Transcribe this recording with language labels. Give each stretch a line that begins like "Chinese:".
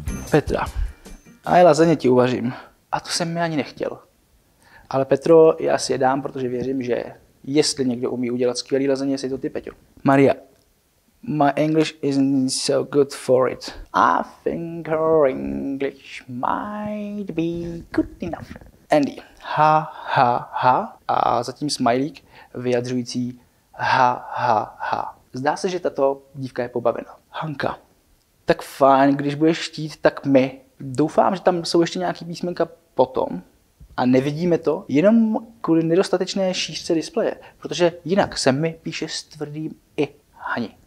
Czech: Petra. A lazaně ti uvařím. A to jsem mi ani nechtěl. Ale Petro, já si je dám, protože věřím, že jestli někdo umí udělat skvělý lazaně, je to ty, Peťo. Maria.
English: My English isn't so good for it. I think her English might be good enough. Andy. Ha, ha, ha.
Czech: A zatím smajlík vyjadřující ha, ha, ha. Zdá se, že tato dívka je pobavena. Hanka. Tak fajn, když budeš chtít, tak my. Doufám, že tam jsou ještě nějaký písmenka potom a nevidíme to jenom kvůli nedostatečné šířce displeje, protože jinak se mi píše s tvrdým i Hani.